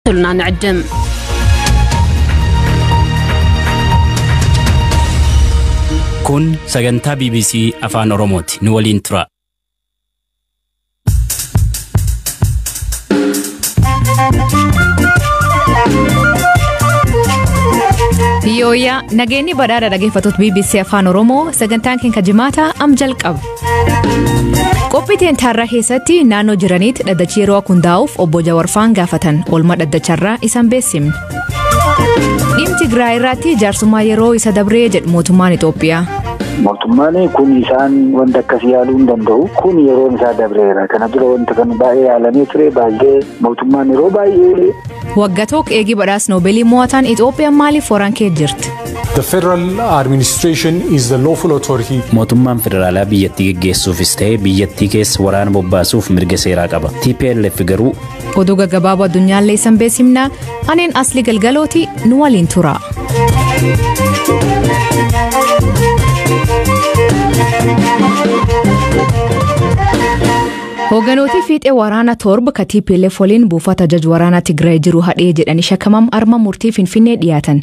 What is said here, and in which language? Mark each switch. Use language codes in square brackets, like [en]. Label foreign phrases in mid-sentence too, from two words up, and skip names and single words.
[om] تكتلنا نعدم كون سجنتا BBC أفان أوروموتي نولين ترى Yooyaa nageenyi badhaadha dhaggeeffattoota BBC Afaan Oromoo sagantaan keenya jimaata am jalqaba. Qophiiteen taarraa keessatti naannoo jiraniitti dhaddachi yeroo hundaa'uuf obbo Jawarfaan gaafatan oolmaa dhaddacharraa isan beeksifne. Dhimma Tigraay irratti jaarsummaa yeroo isa dabree jedhu mootummaan Itoophiyaa. Mootummaan kun isaan wanta akkasii yaaluu hin danda'u. Kun yeroon isaa dabreera. Kana dura wanta kan baay'ee yaalamee ture baay'ee mootummaan yeroo baay'ee. Waggaatook eegii badhaas Noobeelii mo'atan Itoophiyaan maaliif waraan kee jirti? [en] The federal administration is the lawful authority. [om] Mootummaan federaalaa biyyattii geggeessuufis ta'ee biyyattii keessa waraana bobbaasuuf mirga seeraa qaba. TPLF garuu oduu gaggabaaboo addunyaallee isan beeksifna. Aneen Aslii Galgalooti nu waliin tura. Hoogganooti fiixee waraana torba ka TPLF waliin buufata jaj waraanaa Tigraay jiru hadhee jedhanii shakkamam arma murtii Finfinnee dhiyaatan.